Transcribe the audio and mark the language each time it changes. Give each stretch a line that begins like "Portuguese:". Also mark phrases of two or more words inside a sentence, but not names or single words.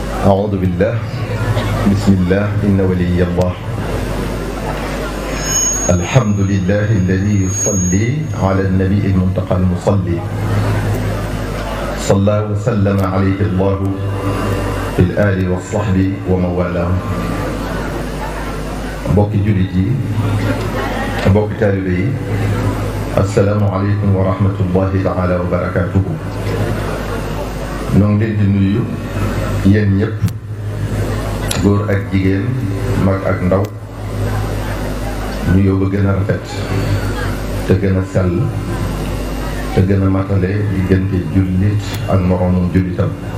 Arabic: أعوذ بالله بسم الله إن ولي الله الحمد لله الذي يصلي على النبي المنتقى المصلي صلى وسلم عليه الله في الآل والصحب ومن والاه
Wolof: mbokki jullit yi mbokki taalibe yi
Arabic: السلام عليكم ورحمة الله تعالى وبركاته.
Wolof: ñoo ngi leen di nuyu yéen ñëpp góor ak jigéen mag ak ndaw nuyoo ba gën a rafet te gën a sell te gën a matale diggante jullit ak moroomum jullitam.